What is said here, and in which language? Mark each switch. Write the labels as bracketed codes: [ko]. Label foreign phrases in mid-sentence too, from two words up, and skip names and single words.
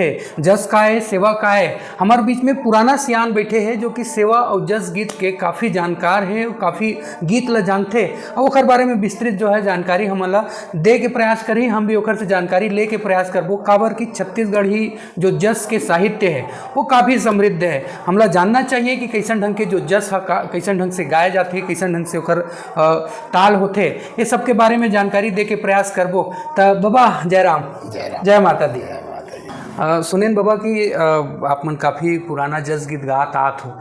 [hne] जस काय सेवा काय हमारे बीच में पुराना सियान बैठे हैं जो कि सेवा और जस गीत के काफ़ी जानकार है और काफ़ी गीत ला जानते और ओकर बारे में विस्तृत जो है जानकारी हमन ला दे के प्रयास करी। हम भी ओकर से जानकारी ले के प्रयास करबो काबर कि छत्तीसगढ़ी जो जस के साहित्य है वो काफ़ी समृद्ध है। हमला जानना चाहिए कि कैसन ढंग के जो जस है कैसन ढंग से गाए जाते, कैसन ढंग से ओकर ताल होते, ये सब के बारे में जानकारी दे के प्रयास करबो। तो बाबा जयराम जय माता दी। सुनेन बाबा कि आप मन काफ़ी पुराना जस गीत गात आत हो।